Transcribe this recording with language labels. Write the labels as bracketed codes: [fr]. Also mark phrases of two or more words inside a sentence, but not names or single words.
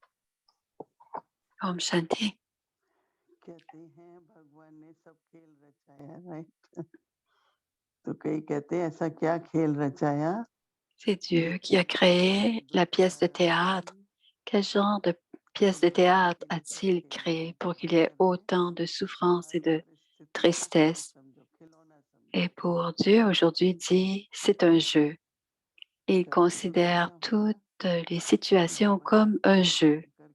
[hi] Om Shanti. कहते हैं भगवान ने सब खेल रचाया, राइट? तो कई कहते हैं ऐसा क्या खेल रचाया? [fr] C'est Dieu qui a créé la pièce de théâtre. Quel genre de pièce de théâtre a-t-il créé pour qu'il y ait autant de souffrance et de tristesse? Et pour Dieu, aujourd'hui, dit, c'est un jeu. Il considère toutes les situations comme un jeu.